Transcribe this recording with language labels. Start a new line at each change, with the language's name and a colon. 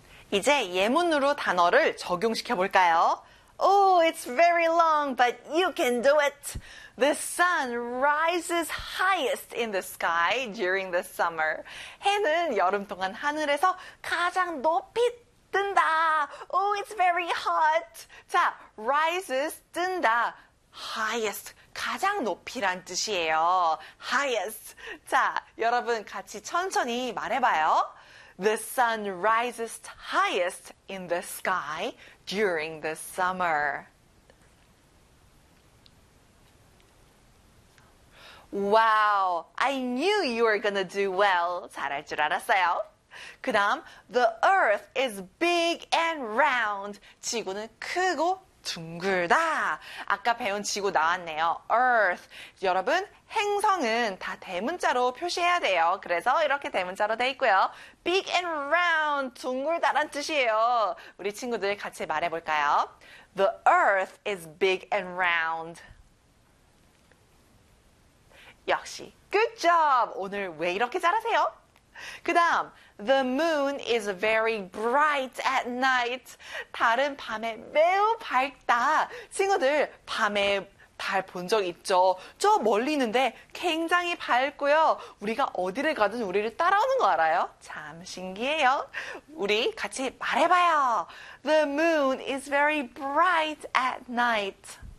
Korean: 이제 예문으로 단어를 적용시켜 볼까요?
English: Oh, it's very long, but you can do it. The sun rises highest in the sky during the summer.
Korean: 해는 여름 동안 하늘에서 가장 높이 뜬다.
English: Oh, it's very hot. 자, rises, 뜬다.
Korean: Highest, 가장 높이란 뜻이에요. Highest. 자, 여러분 같이 천천히 말해봐요.
English: The sun rises highest in the sky during the summer. Wow, I knew you were gonna do well.
Korean: 잘할 줄 알았어요. 그다음,
English: the earth is big and round.
Korean: 지구는 크고 둥글다. 아까 배운 지구 나왔네요.
English: Earth.
Korean: 여러분, 행성은 다 대문자로 표시해야 돼요. 그래서 이렇게 대문자로 돼 있고요. Big and round. 둥글다란 뜻이에요. 우리 친구들 같이 말해 볼까요?
English: The earth is big and round. 역시. Good job.
Korean: 오늘 왜 이렇게 잘하세요?
English: 그다음 The moon is very bright at night.
Korean: 달은 밤에 매우 밝다. 친구들, 밤에 달 본 적 있죠? 저 멀리 있는데 굉장히 밝고요. 우리가 어디를 가든 우리를 따라오는 거 알아요? 참 신기해요. 우리 같이 말해봐요.
English: The moon is very bright at night.